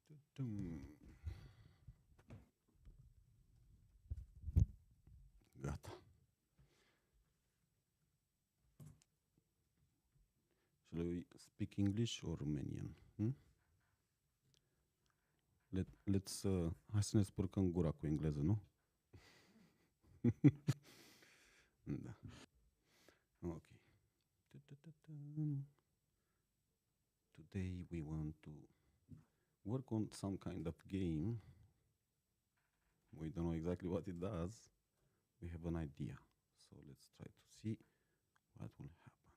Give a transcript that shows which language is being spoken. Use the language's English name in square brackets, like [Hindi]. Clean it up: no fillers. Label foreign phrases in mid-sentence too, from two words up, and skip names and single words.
[Romanian] Gata. [English] Shall we speak English or Romanian? [Romanian] Hai să ne spurcăm gura cu engleză, nu? Da. Ok. [English] Today we want to work on some kind of game. We don't know exactly what it does. We have an idea. So let's try to see what will happen.